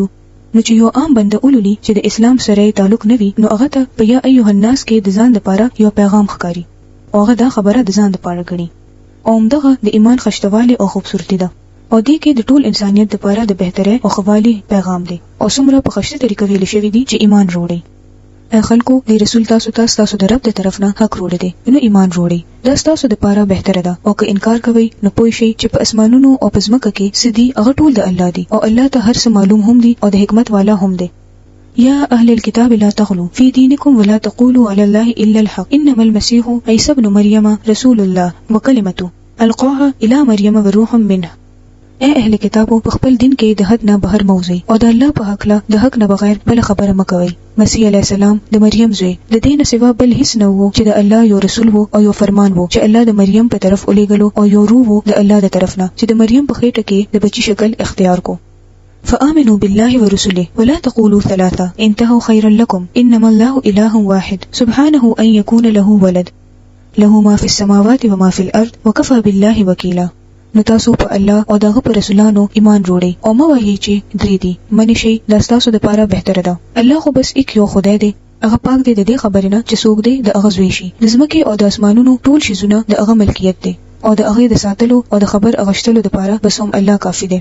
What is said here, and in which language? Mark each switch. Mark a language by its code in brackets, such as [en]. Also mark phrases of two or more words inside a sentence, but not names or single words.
[ps] نو چې یو عام بنده ولولي چې د اسلام سره تعلق نه وي نو هغه ته په [ar] یا ایها الناس [ps] کې د ځان لپاره یو پیغام ښکاري او هغه دا خبره د ځان لپاره غني او همدغه د ایمان خشتواله او خوبصورتي ده او دې کې د ټول انسانيت لپاره د بهتره او خوالي پیغام دی او څومره په خشته طریقه ویل شوی دی چې ایمان وروړي. اے خلکو د رسول تاسو د رب د طرف نه حق وروړي دي، نو ایمان وروړي. دا تاسو د لپاره بهتره ده. او که انکار کوي نو پوه شئ چې په اسمانونو او په ځمکه کې سدي هغه ټول د الله دي او الله ته هر څه معلوم هم دي او د حکمت والا هم دي. [ar] يا أهل الكتاب لا تغلوا في دينكم ولا تقولوا على الله إلا الحق إنما المسيح عيسى ابن مريم رسول الله وكلمته ألقاها إلى مريم وروح منه. [ps] اے اهل کتابو په خپل دین کې د حد نه بهر موزي او د الله په حق له د حق نه بغیر بل خبره مکوئ. مسیح علی السلام د مریم زوی د دین سوا بل هیڅ نه وو چې د الله یو رسول وو او یو فرمان وو چې الله د مریم په طرف ولېګلو او یو روح وو د الله د طرف نه چې د مریم په خېټه کې د بچی شکل اختیار کو. [ar] فآمنوا بالله ورسله ولا تقولوا ثلاثة انتهوا خيرا لكم إنما الله إله واحد سبحانه أن يكون له ولد له ما في السماوات وما في الأرض وكفى بالله وكيلا. [ps] نو تاسو په الله او دغه پر رسولانو ایمان وروړي او مو وایي چې درې دي منی شي دا تاسو د لپاره بهتره ده. الله خو بس یک یو خدای دی، هغه پاک دی د دې خبرې نه چې څوک دی د هغه زوی شي. د ځمکې او د اسمانونو ټول شیزونه د هغه ملکیت دی او د هغه د ساتلو او د خبر اغشتلو لپاره بس هم الله کافی دی.